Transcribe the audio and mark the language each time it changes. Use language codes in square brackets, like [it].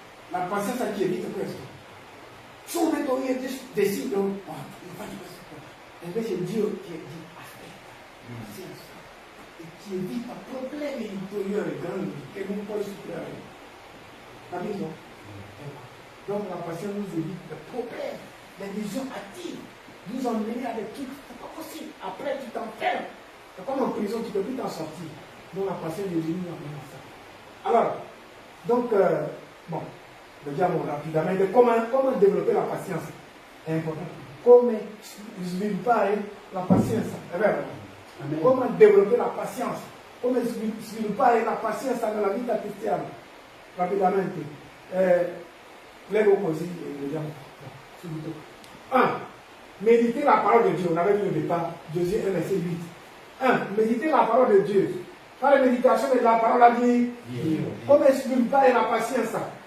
[it] La pazienza ci evita questo. Subito io decido, io faccio questo. Invece Dio ti aspetta, pazienza, e ti evita problemi interiori grandi che non puoi superare. Capito? [fr] Donc la patience nous évite le problème, les décisions actives, nous emmener à des trucs, c'est pas possible. Après, tu t'enfermes. C'est comme en prison, tu ne peux plus t'en sortir. Donc la patience de Dieu nous amène à ça. Alors, donc, bon, vediamo rapidamente come développer la patience. È importante. [it] Come sviluppare la pazienza. È vero? Amen. Come développer la pazienza. Come sviluppare la pazienza nella vita cristiana. Rapidamente. Leggo così e vediamo subito. 1. [fr] Méditer la parole de Dieu. On avait vu au départ, Josué 1, verset 8. 1. Méditer la parole de Dieu. [it] Fare meditazione della parola di Dio. Come sviluppare la pazienza?